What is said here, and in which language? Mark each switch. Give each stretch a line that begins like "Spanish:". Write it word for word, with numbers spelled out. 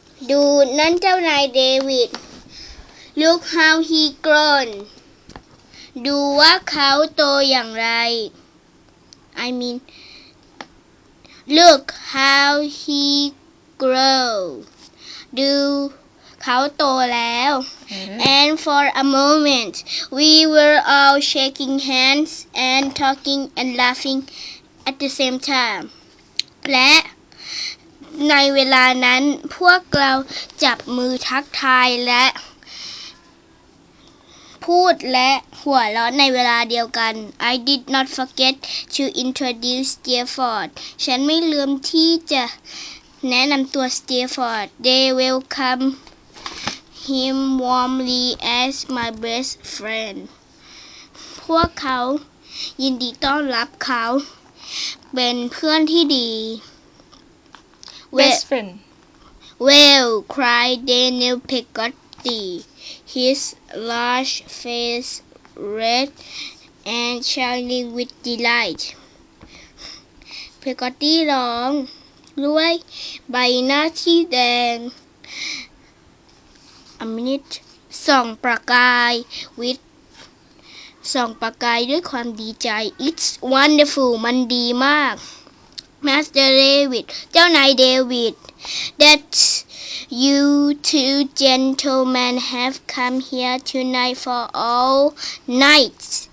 English: Do
Thai: นั่นเจ้านายเดวิด
English: Look how he grown.
Thai: ดูว่าเขาโตอย่างไร
English: I mean Look how he grow.
Thai: ดูเขาโตแล้ว
English: And for a moment we were all shaking hands and talking and laughing at the same time.
Thai: และในเวลานั้นพวกเราจับมือทักทายและ พูดและหัวเราะในเวลาเดียวกัน
English: I did not forget to introduce Steerforth
Thai: ฉันไม่ลืมที่จะแนะนำตัว
English: Steerforth They welcome him warmly as my best friend
Thai: พวกเขายินดีต้อนรับเขา เป็นเพื่อนที่ดี
English: Best friend. Well, cried Daniel Peggotty, his large face red and shining with delight. Peggotty
Thai: ร้องด้วยใบหน้าที่แดง
English: A minute
Thai: ส่องประกาย
English: with
Thai: ส่องประกายด้วยความดีใจ
English: It's wonderful
Thai: มันดีมาก
English: Master David
Thai: เจ้านายเดวิด
English: That you two gentlemen have come here tonight for all nights.